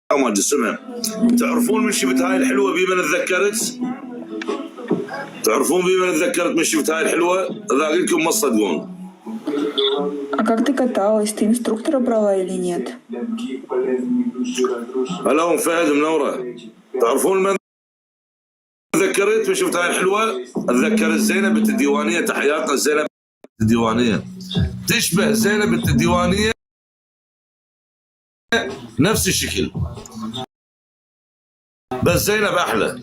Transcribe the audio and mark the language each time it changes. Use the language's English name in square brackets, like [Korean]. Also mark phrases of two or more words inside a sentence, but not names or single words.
[Arabic] مال جسمها. تعرفون من شفت هاي الحلوه بيمن تذكرت؟ تعرفون بيمن تذكرت من شفت هاي الحلوه؟ ذاقلكم ما تصدقون. [Russian] А как ты каталась? Ты инструктора брала или нет? [Arabic] هلا ام فهد منوره. تعرفون من تذكرت من شفت هاي الحلوه؟ اتذكرت زينب بنت الديوانيه. تحياتنا زينب بنت الديوانيه. تشبه زينب بنت الديوانيه نفس الشكل، بس زينب احلى.